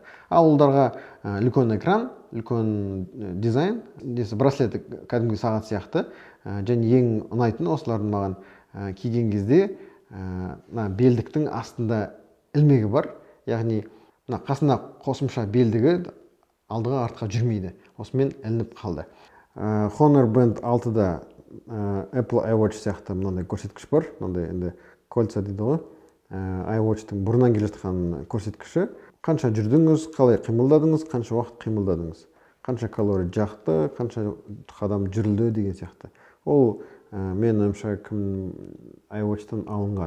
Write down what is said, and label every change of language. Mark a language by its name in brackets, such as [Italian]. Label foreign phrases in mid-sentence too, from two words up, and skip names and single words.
[Kazakh] Ал ұлдарға үлкен экран, үлкен дизайн, браслет кәдімгі сағат сияқты, және ең ұнайтыны осылардың маған киген кезде белдіктің астында ілмегі бар. Яғни қасына қосымша белдігі алдыға артқа жүрмейді. Осымен ілініп қалды. Honor Band 6-да Apple iWatch сияқты мынандай көрсеткіш бар. Мынандай енді кольца дейді ғой. iWatch-тың бұрыннан келе жатқан көрсеткіші. Қанша жүрдіңіз, қалай қимылдадыңыз, қанша уақыт қимылдадыңыз, қанша калорий жақты, қанша қадам жүрілді деген сияқты. Ол мен ойымша iWatch-тан алынған.